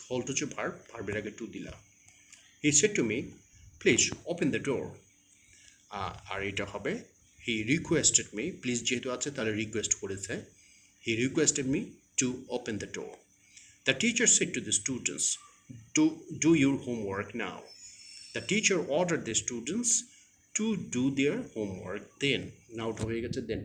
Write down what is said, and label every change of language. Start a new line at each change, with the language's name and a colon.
Bangla: Halt হচ্ছে verb, ভার্বের আগে টু দিলা।
English: He said to me, please open the door.
Bangla: আর এটা হবে
English: he requested me,
Bangla: প্লিজ যেহেতু আছে তাহলে রিকোয়েস্ট করেছে।
English: He requested me to open the door. The teacher said to the students, do your homework now. The teacher order the students to do their homework then.
Bangla: নাওটা হয়ে গেছে দেন।